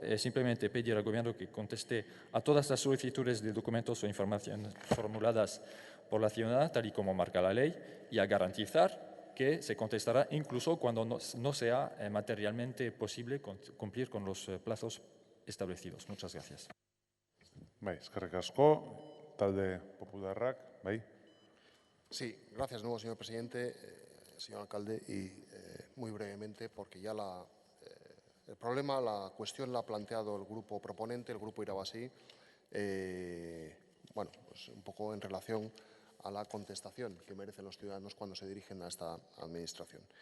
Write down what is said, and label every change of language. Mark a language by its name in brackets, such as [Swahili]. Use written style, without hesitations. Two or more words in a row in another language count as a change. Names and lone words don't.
[Spanish] Simplemente pedir al Gobierno que conteste a todas las solicitudes de documentos o informaciones formuladas por la ciudadana, tal y como marca la ley, y a garantizar que se contestará incluso cuando no sea materialmente posible cumplir con los plazos establecidos. Muchas gracias. [Basque] Eskerrik asko, talde popularrak, bai. [Spanish] Sí, gracias de nuevo, señor presidente, señor alcalde, y muy brevemente, porque ya el problema, la cuestión la ha planteado el grupo proponente, el grupo Irabasí, bueno, pues un poco en relación a la contestación que merecen los ciudadanos cuando se dirigen a esta administración.